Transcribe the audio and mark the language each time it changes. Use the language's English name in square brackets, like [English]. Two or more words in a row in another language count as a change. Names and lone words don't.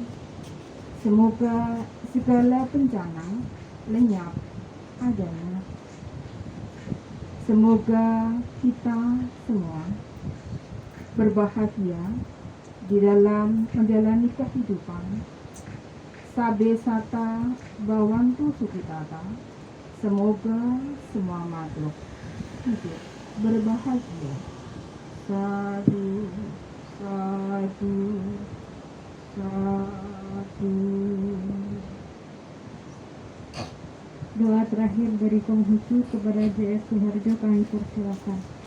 [Indonesian] Semoga segala bencana lenyap adanya. Semoga kita semua berbahagia di dalam menjalani kehidupan. [Pali] Sabe sata bawantu sukitata. [Indonesian] Semoga semua makhluk hidup berbahagia. [Pali] Sadu, sadu, sadu. [Indonesian] Doa terakhir dari Konghucu kepada JS Suharjo kami persilakan.